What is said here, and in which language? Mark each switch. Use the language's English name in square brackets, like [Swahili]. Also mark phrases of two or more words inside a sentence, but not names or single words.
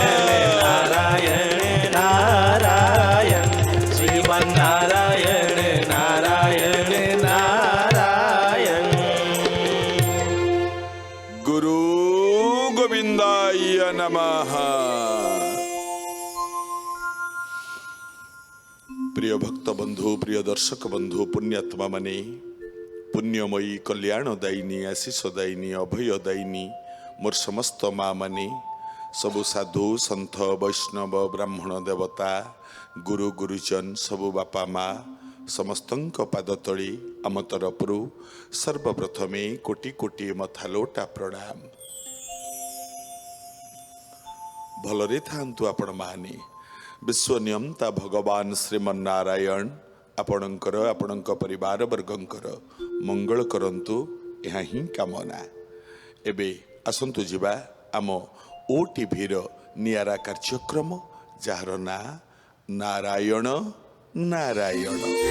[Sanskrit] नारायण नारायण श्रीमन्नारायण नारायण नारायण गुरु गोविंदाय नमः। [Odia] ପ୍ରିୟ ଭକ୍ତ ବନ୍ଧୁ ପ୍ରିୟ ଦର୍ଶକ ବନ୍ଧୁ ପୁଣ୍ୟାତ୍ମା ମାନେ ପୁଣ୍ୟମୟୀ କଲ୍ୟାଣଦାୟିନୀ ଆଶିଷଦାୟିନୀ ଅଭୟଦାୟିନୀ ମୋର ସମସ୍ତ ମା ମାନେ ସବୁ ସାଧୁ ସନ୍ଥ ବୈଷ୍ଣବ ବ୍ରାହ୍ମଣ ଦେବତା ଗୁରୁ ଗୁରୁଜନ ସବୁ ବାପା ମା ସମସ୍ତଙ୍କ ପାଦ ତଳେ ଆମ ତରଫରୁ ସର୍ବପ୍ରଥମେ କୋଟି କୋଟି ମଥାଲୋଟା ପ୍ରଣାମ। ଭଲରେ ଥାଆନ୍ତୁ ଆପଣ ମାନେ ବିଶ୍ୱନିୟନ୍ତା ଭଗବାନ ଶ୍ରୀମନ୍ନାରାୟଣ ଆପଣଙ୍କର ଆପଣଙ୍କ ପରିବାର ବର୍ଗଙ୍କର ମଙ୍ଗଳ କରନ୍ତୁ ଏହା ହିଁ କାମନା। ଏବେ ଆସନ୍ତୁ ଯିବା ଆମ ଓଟିଭି ର ନିଆରା କାର୍ଯ୍ୟକ୍ରମ ଯାର ନା ନାରାୟଣ ନାରାୟଣ।